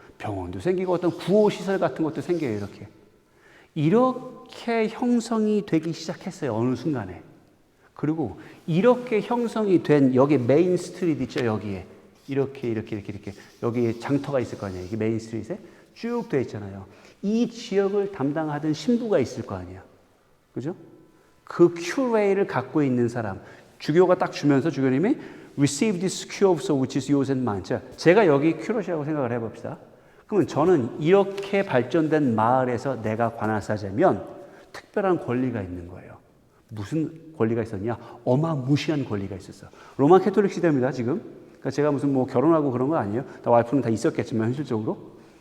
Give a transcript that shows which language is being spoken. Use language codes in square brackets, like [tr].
[ko] 병원도 생기고 어떤 구호시설 같은 것도 생겨요. 이렇게. 이렇게 형성이 되기 시작했어요. 어느 순간에. 그리고 이렇게 형성이 된 여기 메인 스트리트 있죠. 여기에. 이렇게 여기에 장터가 있을 거 아니에요. 이게 메인 스트리트에 쭉 되어 있잖아요. 이 지역을 담당하던 신부가 있을 거 아니에요. 그죠? 그 큐레이를 갖고 있는 사람, 주교가 딱 주면서 주교님이 [en] receive this cure of soul which is yours and mine. [ko] 자, 제가 여기 큐러시라고 생각을 해봅시다. 그러면 저는 이렇게 발전된 마을에서 내가 관할사제면 특별한 권리가 있는 거예요. 무슨 권리가 있었냐? 어마무시한 권리가 있었어. 로마 캐톨릭 시대입니다, 지금. 그러니까 제가 무슨 뭐 결혼하고 그런 거 아니에요. 다 와이프는 다 있었겠지만, 현실적으로.